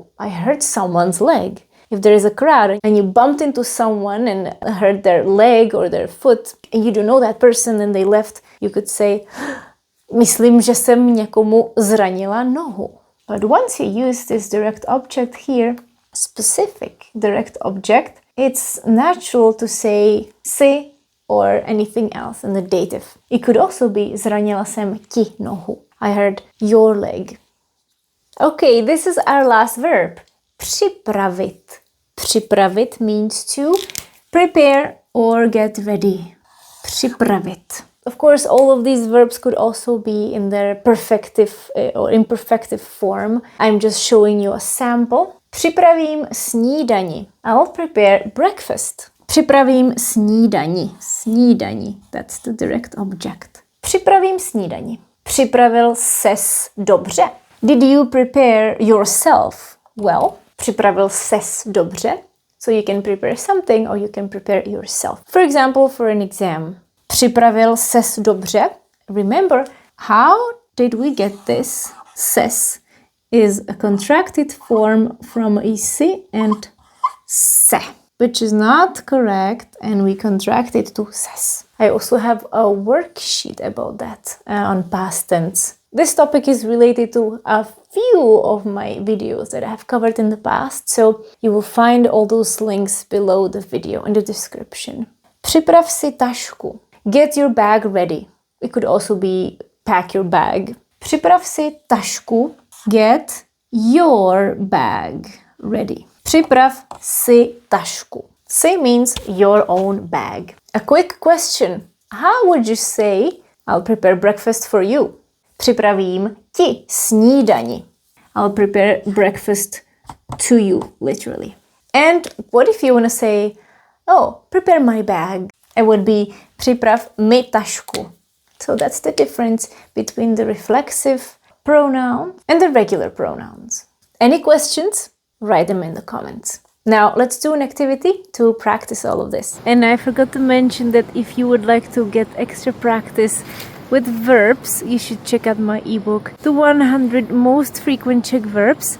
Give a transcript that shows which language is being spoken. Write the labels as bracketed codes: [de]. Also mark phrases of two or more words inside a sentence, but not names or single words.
[en] I hurt someone's leg. If there is a crowd and you bumped into someone and hurt their leg or their foot and you don't know that person and they left, you could say, [cs] myslím, že jsem někomu zranila nohu. [en] But once you use this direct object here, specific direct object, it's natural to say si or anything else in the dative. It could also be [cs] zranila jsem ti nohu. [en] I hurt your leg. Okay, this is our last verb. [cs] Připravit. [en] Připravit means to prepare or get ready. [cs] Připravit. [en] Of course, all of these verbs could also be in their perfective or imperfective form. I'm just showing you a sample. [cs] Připravím snídani. [en] I'll prepare breakfast. [cs] Připravím snídani. Snídani. [en] That's the direct object. [cs] Připravím snídani. Připravil ses dobře. [en] Did you prepare yourself well? [cs] Připravil ses dobře. [en] So you can prepare something or you can prepare yourself. For example, for an exam. [cs] Připravil ses dobře. [en] Remember, how did we get this? Ses is a contracted form from si and se, which is not correct, and we contract it to ses. I also have a worksheet about that on past tense. This topic is related to a few of my videos that I have covered in the past, so you will find all those links below the video in the description. [cs] Připrav si tašku. [en] Get your bag ready. It could also be pack your bag. [cs] Připrav si tašku. [en] Get your bag ready. [cs] Připrav si tašku. [en] Si means your own bag. A quick question. How would you say, I'll prepare breakfast for you? [cs] Připravím ti snídani. [en] I'll prepare breakfast to you, literally. And what if you want to say, oh, prepare my bag? It would be [cs] připrav mi tašku. [en] So that's the difference between the reflexive pronoun, and the regular pronouns. Any questions? Write them in the comments. Now let's do an activity to practice all of this. And I forgot to mention that if you would like to get extra practice with verbs, you should check out my ebook, The 100 Most Frequent Czech Verbs.